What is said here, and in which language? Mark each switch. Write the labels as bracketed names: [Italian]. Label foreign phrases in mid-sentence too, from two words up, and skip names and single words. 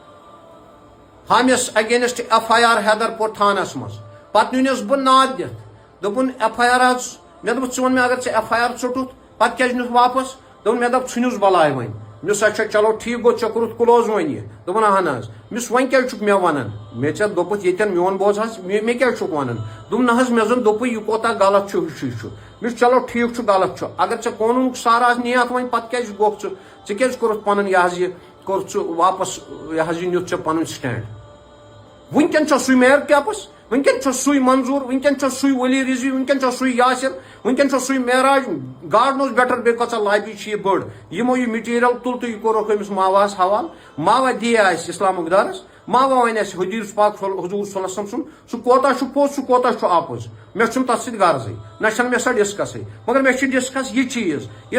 [Kashmiri] حامِس [English] against FIR [Kashmiri] حیدر پور تھانس منٛز پتہٕ نیونس بہٕ ناد دِتھ دوٚپُن ایف آی آر حظ مےٚ دوٚپُس ژٕ وَن مےٚ اگر ژےٚ ایف آی آر ژوٚٹُتھ پتہٕ کیازِ نیُتھ واپس دوٚپُن مےٚ دوٚپ ژھٕنِس بلاے وۄنۍ مےٚ [Urdu] اچھا چلو ٹھیٖک [Kashmiri] گوٚو ژےٚ کوٚرُتھ کلوز وۄنۍ یہِ دوٚپُن اہن حظ مےٚ وۄنۍ کیٛازِ چھُکھ مےٚ ونان مےٚ ژےٚ دوٚپُتھ ییٚتٮ۪ن میون بوز حظ مےٚ کیٛازِ چھُکھ ونان دوٚپُن نہ حظ مےٚ زن دوٚپُے یہِ کوتاہ غلط چھُ ہُہ چھُ مےٚ [Urdu] چلو ٹھیٖک [Kashmiri] چھُ غلط چھُ اگر ژےٚ قونوٗنُک سہارٕ آسہِ نِیَکھ وۄنۍ پتہٕ کیٛازِ گوٚکھ ژٕ کیٛازِ کوٚرُتھ پنُن یہِ حظ یہِ کوٚرُتھ ژٕ واپس یہِ حظ یہِ نیُتھ ژےٚ پنُن سٹینڈ وٕنکیٚن چھُ سُے میر کیپس وٕنکیٚن چھُ سُے منظور وٕنکیٚن چھُ سُے ولی رضوی وٕنکیٚن چھُ سُے یاسر وٕنکیٚن چھُ سُے معراج [English] God knows better [Kashmiri] بیٚیہِ کۭژاہ لابی چھِ یہِ بٔڑ یِمو یہِ مٹیٖریل تُل تہٕ یہِ کوٚرُکھ أمِس ماواہس حوالہٕ ماوا دِیے اَسہِ اِسلامُک دارس ماوا وَنہِ اَسہِ حدیٖث پاک حضوٗر [Arabic] صلی اللہ علیہ وسلم [Kashmiri] سُنٛد سُہ کوتاہ چھُ پوٚز سُہ کوتاہ چھُ اپُز مےٚ چھُنہٕ تتھ سۭتۍ غرضٕے نہ چھنہٕ مےٚ سۄ ڈسکسٕے مگر مےٚ چھِ ڈسکس یہِ چیٖز ییٚلہِ